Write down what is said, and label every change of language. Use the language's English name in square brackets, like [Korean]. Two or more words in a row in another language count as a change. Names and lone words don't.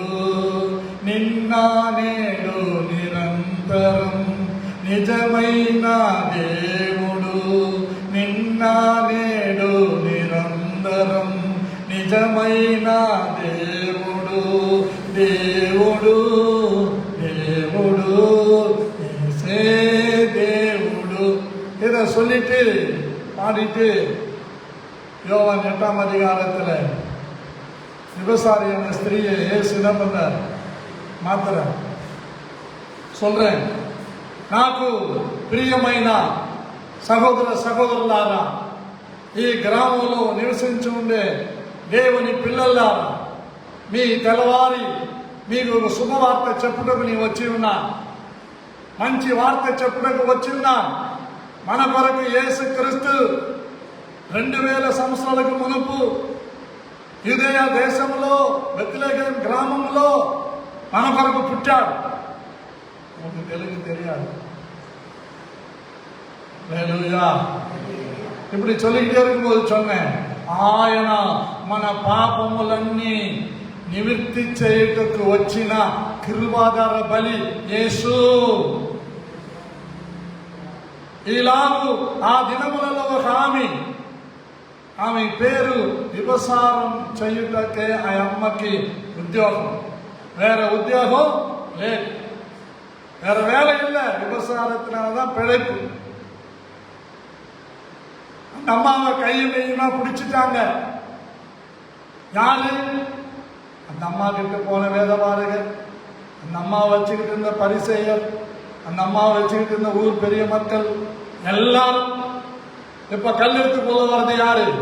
[Telugu] నిన్న నేడు నిరంతరం నిజమైన దేవుడు, నిన్న నేడు నిరంతరం నిజమైన దేవుడు దేవుడు దేవుడు యేసే దేవుడు. [Tamil] இதை சொல்லிட்டு பாடிட்டு யோவான் 8ஆம் அதிகாரத்தில் விபசாரியான ஸ்திரீயை இயேசு என்ன பண்ணார்? మాత్రం சொல்றேன். [Telugu] నాకు ప్రియమైన సహోదర సహోదరులారా, ఈ గ్రామంలో నివసించి ఉండే దేవుని పిల్లలారా, మీ తెల్లవారి మీకు ఒక శుభవార్త చెప్పుటకు నేను వచ్చి ఉన్నా. మంచి వార్త చెప్పుటకు వచ్చి ఉన్నా. మన కొరకు యేసుక్రీస్తు 2000 సంవత్సరాలకు మునుపు యూదయ దేశంలో బెత్లెహేం గ్రామంలో మన కొరకు పుట్టాడు. మీకు తెలుగు తెలియాలి. హల్లెలూయా. [Tamil] ఇప్పుడు சொல்லிக்கிட்டே இருக்கும்போது சொன்னேன், [Telugu] ఆయన మన పాపములన్నీ నివృత్తి చేయుటకు వచ్చిన కృపాధార బలి యేసు. ఇలాగూ ఆ దినములలో ఒక ఆమె పేరు విభసారం చేయుటకే ఆ అమ్మకి ఉద్యోగం. [Tamil] வேற உத்தியோகம் లేదు, வேற வேலை இல்லை. விபசாரத்தினாலதான் பிழைப்பு. அந்த அம்மாவை கையும் கையுமா பிடிச்சிட்டாங்க. யாரு? அந்த அம்மா கிட்ட போன வேதபாரகர், அந்த அம்மாவை வச்சுக்கிட்டு இருந்த பரிசேயர், அந்த அம்மாவை வச்சுக்கிட்டு இருந்த ஊர் பெரிய மக்கள் எல்லாரும் இப்ப கல்லெடுத்து போல வர்றது யாரு?